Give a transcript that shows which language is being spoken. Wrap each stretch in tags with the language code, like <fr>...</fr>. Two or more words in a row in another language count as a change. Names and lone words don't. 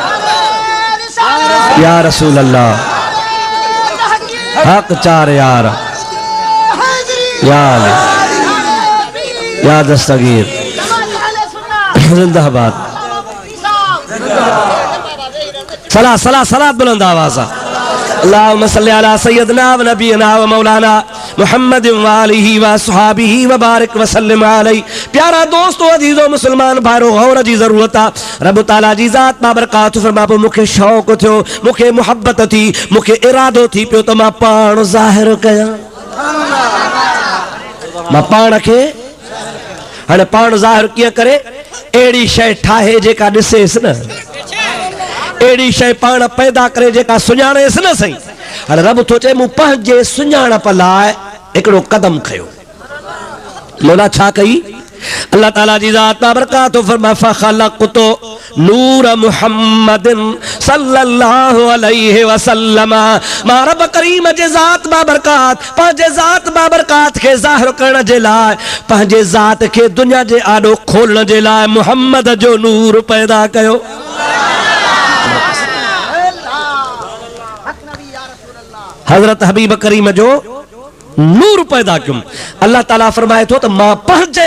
<ar>يا رسول الله</ar> <ur>حق چار یار یا دستگیر زندہ باد صلا صلا صلا بلند آواز اللہم</ur> <ar>صل على سيدنا ونبينا ومولانا محمد وآله وأصحابه وبارك وسلم عليه</ar> <sd>प्यारा दोस्तों अजीजो मुसलमान भाइरो गौर जी ज़रूरत आहे रब ताला जी ज़ात बाबरकात फरमा पोइ मूंखे शौक़ थियो मूंखे मोहब्बत थी मूंखे इरादो थी पियो त मां पाण ज़ाहिर कयां मां पाण खे हाणे पाण ज़ाहिर कीअं करे अहिड़ी शइ ठाहे जेका ॾिसेसि न अहिड़ी शइ पाण पैदा करे जेका सुञाणेसि न सही हाणे रब थो चए मूं पंहिंजे सुञाणप लाइ हिकिड़ो कदम खयो मौला छा कई अल्लाह ताला जी ज़ात बाबरकात फरमा</sd> <ar>فخلقت نور محمد صلى الله عليه وسلم</ar> <sd>मां रब करीम जे ज़ात बाबरकात पंहिंजे ज़ात बाबरकात खे ज़ाहिर करण जे लाइ पंहिंजे ज़ात खे दुनिया जे आॾो खोलण जे लाइ मुहम्मद जो नूर पैदा कयो हज़रत हबीब करीम जो नूर पैदा क्यों अल्लाह ताला फरमाए थो त मां पंहिंजे</sd>